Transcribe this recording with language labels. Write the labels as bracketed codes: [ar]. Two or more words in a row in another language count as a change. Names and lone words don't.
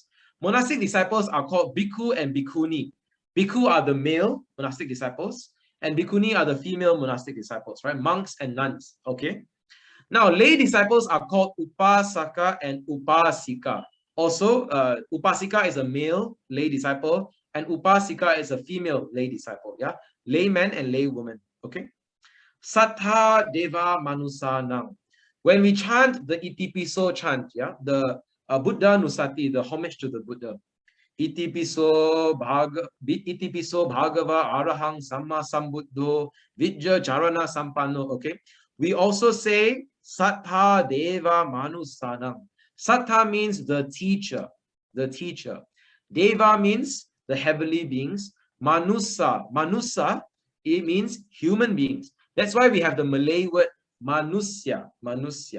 [en] Monastic disciples are called bhikkhu and bhikkhuni. Bhikkhu are the male monastic disciples, and bhikkhuni are the female monastic disciples, right? Monks and nuns, okay? Now, lay disciples are called upasaka and upasika. Also, upasika is a male lay disciple, and upasika is a female lay disciple, yeah? Layman and laywoman, okay? [pi] Sattha deva manusanam. [en] When we chant the Itipiso chant, yeah, the [pi] Buddha Nusati, [en] the homage to the Buddha. [pi] Itipiso bhagava arahang samma sambuddho vijja charana sampanno. [en] Okay. We also say [pi] Sattha Deva Manusanam. [en] Sattha means the teacher, the teacher. Deva means the heavenly beings. Manusa, Manusa, it means human beings. That's why we have the Malay word Manusya, Manusya.